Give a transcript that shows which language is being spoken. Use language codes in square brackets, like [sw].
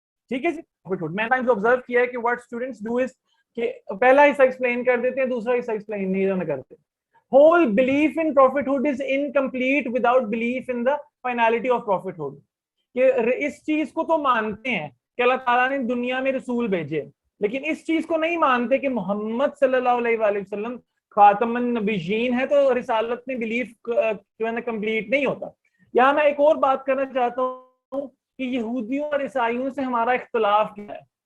[ur] ٹھیک ہے جی. میں نے آبزرو کیا ہے کہ [en] what students do is [ur] کہ پہلا حصہ ایکسپلین کر دیتے ہیں, دوسرا حصہ ایکسپلین نہیں کرتے. [en] whole belief in prophethood is incomplete without belief in the finality of prophethood. [ur] کہ اس چیز کو تو مانتے ہیں کہ اللہ تعالیٰ نے دنیا میں رسول بھیجے, لیکن اس چیز کو نہیں مانتے کہ محمد صلی اللہ علیہ وآلہ وسلم خاتم النبیین ہے, تو رسالت میں بلیف جو ہے نا کمپلیٹ نہیں ہوتا. یہاں میں ایک اور بات کرنا چاہتا ہوں کہ یہودیوں اور عیسائیوں سے ہمارا اختلاف کیا ہے.